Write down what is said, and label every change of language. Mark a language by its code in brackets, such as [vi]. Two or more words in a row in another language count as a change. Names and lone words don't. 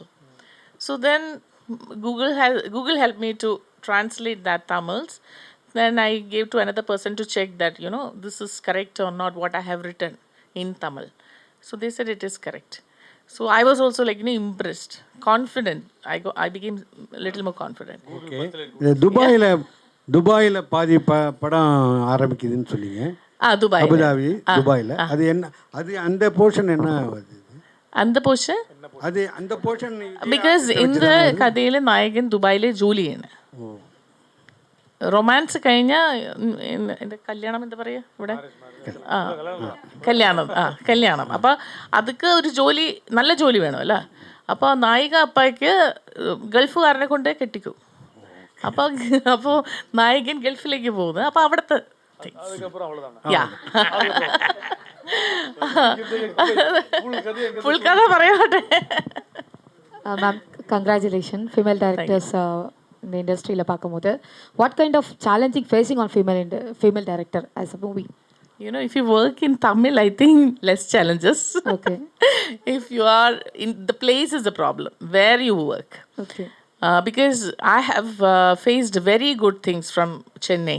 [en] So then Google helped me to translate that Tamils. Then I gave to another person to check that this is correct or not what I have written in Tamil. So they said it is correct. So I was also like impressed, confident. I became a little more confident. Okay. [ta] துபாயில் பாதி படம் ஆரம்பிக்குதுன்னு சொன்னீங்க. துபாய், அபுதாபி, துபாயில். அது என்ன, அது அந்த போர்ஷன் என்ன வருது? அந்த പോർഷൻ അത് அந்த പോർഷൻ [ml] ബിക്കോസ് இந்த കഥയിൽ നായകൻ ദുബായിലെ ജോലിയാണ്. റൊമാൻസ് കഴിഞ്ഞാൽ എൻ്റെ കല്യാണം എന്താ പറയുക ഇവിടെ, കല്യാണം. അപ്പം അതൊക്കെ ഒരു ജോലി, നല്ല ജോലി വേണമല്ല. അപ്പോൾ നായിക അപ്പായ്ക്ക് ഗൾഫുകാരനെ കൊണ്ട് കെട്ടിക്കും. അപ്പോൾ നായകൻ ഗൾഫിലേക്ക് പോകുന്നത്. അപ്പോൾ അവിടുത്തെ ഫുൾ കഥ പറയാട്ടെ. [en] Ma'am, congratulation female directors [ta] இந்த இண்டஸ்ட்ரியில் பார்க்கும்போது. [en] What kind of challenging facing on female director as a movie? You know, if you work in Tamil, I think less challenges. Okay. If you are in the place is the problem where you work. Okay. Because I have faced very good things from Chennai.